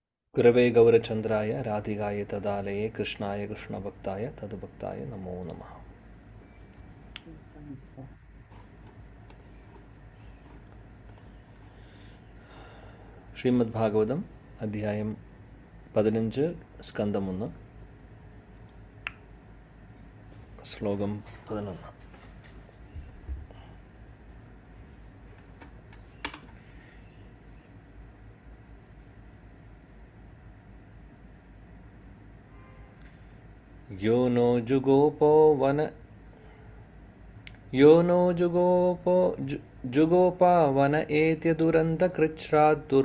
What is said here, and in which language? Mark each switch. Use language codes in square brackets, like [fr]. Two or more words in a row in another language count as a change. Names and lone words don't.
[sa] गुरवे गौरचन्द्राय राधिकाय तदालये कृष्णाय कृष्णभक्ताय तद्भक्ताय नमो नमः. [ml] ശ്രീമദ്ഭാഗവതം അധ്യായം 15 സ്കന്ധം 1 ശ്ലോകം 11. [sa] यो नो जुगोपा वन एत्य दुरन्तकृच्छ्रात्